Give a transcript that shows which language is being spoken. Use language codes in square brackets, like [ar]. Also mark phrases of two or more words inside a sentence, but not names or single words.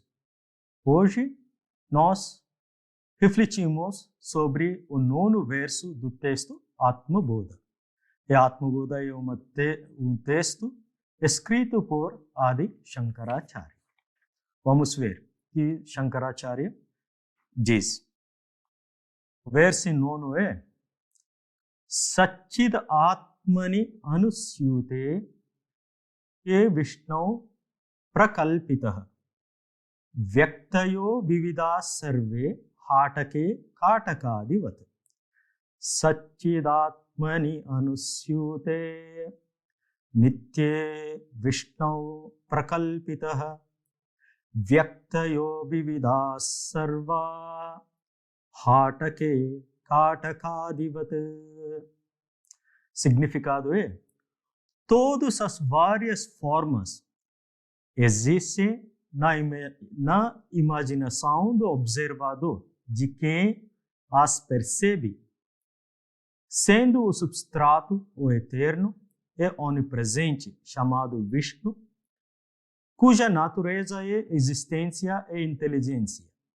[pt] Hoje, nós refletimos sobre o 9º verso do texto Atma Bodha. E Atma Bodha é um texto escrito por Adi Shankaracharya. Vamos ver o que Shankaracharya diz. O verso 9 é [sa] Satchid Atmani Anusyute Ke Vishnu Prakalpitah Vyaktayo Vivida Sarve Hatake Katakadivat Satchidatmani Anusyute Nitye Vishnu Prakalpitah Vyaktayo Vivida Sarva Hatake Katakadivat. [pt] Significado é: todas as várias formas existem na imaginação do observador, de quem as percebe, sendo o substrato, o eterno e onipresente, chamado Vishnu, cuja natureza é existência e inteligência.